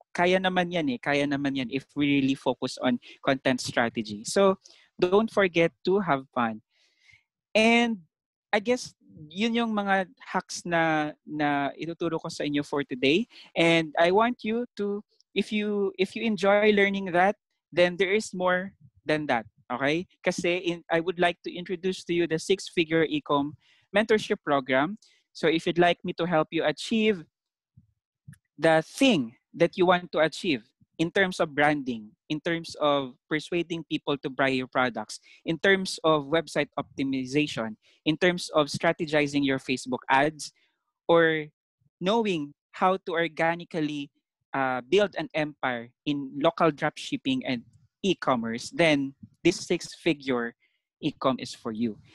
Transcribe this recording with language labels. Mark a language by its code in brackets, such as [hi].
[tl] Kaya naman yan [en] if we really focus on content strategy. So, don't forget to have fun. And I guess [tl] yun yung mga hacks na ituturo ko sa inyo [en] for today. And I want you to, if you enjoy learning that, then there is more than that. Okay? Kasi I would like to introduce to you the 6-Figure Ecom Mentorship Program. So if you'd like me to help you achieve the thing that you want to achieve in terms of branding, in terms of persuading people to buy your products, in terms of website optimization, in terms of strategizing your Facebook ads, or knowing how to organically build an empire in local dropshipping and e-commerce, then this 6-Figure Ecom is for you.